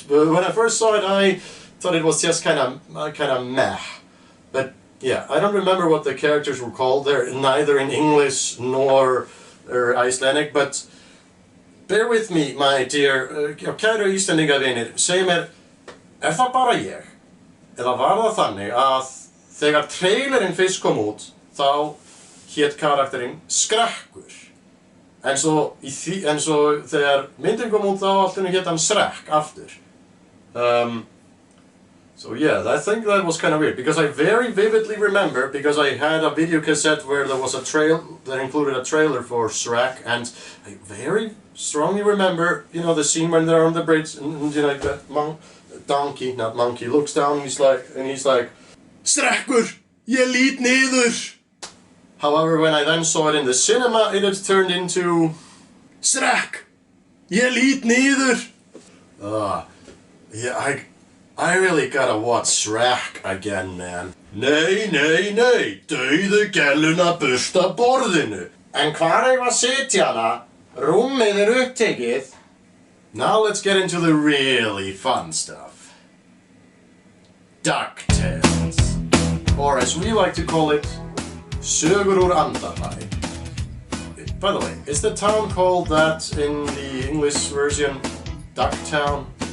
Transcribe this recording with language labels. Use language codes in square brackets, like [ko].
[en] When I first saw it, I thought it was just kind of meh. But yeah, I don't remember what the characters were called there, neither in English nor Icelandic, but bear with me, my dear, [is] kæru Íslendingavinir, segi mér, það bara ég? Eða var það þannig að þegar trailerinn fyrst kom út, þá hét karakterinn Skrekkur? En svo þegar myndin kom út, þá allt í einu hét hann Shrek aftur. [en] So yeah, I think that was kind of weird, because I very vividly remember, because I had a video cassette where there was a that included a trailer for Shrek, and I very strongly remember, you know, the scene when they're on the bridge, and you know, like that monkey looks down, and he's like, Skrekkur, [is] ég lít niður. [en] However, when I then saw it in the cinema, it had turned into Shrek, [is] ég lít niður. [en] Yeah, I really gotta watch Shrek again, man. [is] Nei, dauðu gæluna bursta borðinu. En hvar eigum að sitja hana? Rúmið upptekið. [en] Now let's get into the really fun stuff. DuckTales. Or as we like to call it, [is] sögur úr Andabæ. [en] By the way, is the town called that in the English version? Ducktown?